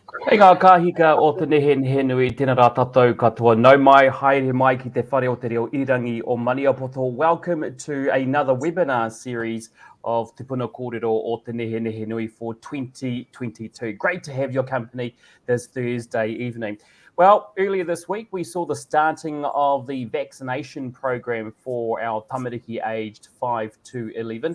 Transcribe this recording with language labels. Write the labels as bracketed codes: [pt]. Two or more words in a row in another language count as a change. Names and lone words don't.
[mi] Hei ngā kāhika o te Nehenehenui, tēnā rā tātou katoa. Nau mai, haere mai ki te whare o te reo irangi o Maniapoto. [en] Welcome to another webinar series of Te Puna Kōrero o te Nehenehenui for 2022. Great to have your company this Thursday evening. Well, earlier this week, we saw the starting of the vaccination program for our tamariki aged 5 to 11.